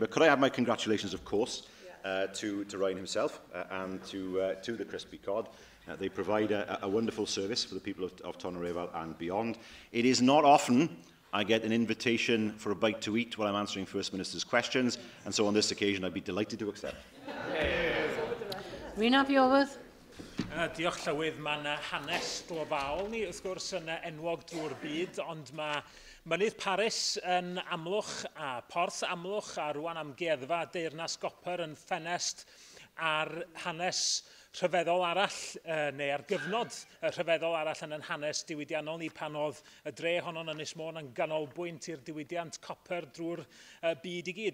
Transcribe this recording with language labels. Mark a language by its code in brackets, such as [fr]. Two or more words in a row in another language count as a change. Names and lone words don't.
[en] Could I have my congratulations, of course, to Ryan himself and to the Crispy Cod. They provide a wonderful service for the people of Tonnereval and beyond. It is not often I get an invitation for a bite to eat while I'm answering First Minister's questions, and so on this occasion I'd be delighted to accept. [cy] Rhina Biowydd. Diolch Llywydd, mae'n hanes global ni, wrth gwrs, yn enwog drwy'r byd, ond mae Mynydd Paris yn Amlwch a Porth Amlwch a rwan amgueddfa Deyrnas Gopr yn ffenest ar hanes rhyfeddol arall, neu ar gyfnod rhyfeddol arall yn hanes diwydiannol ni pan oedd y dre honno'n Ynys Môn yn ganolbwynt i'r diwydiant copr drwy'r byd i gyd.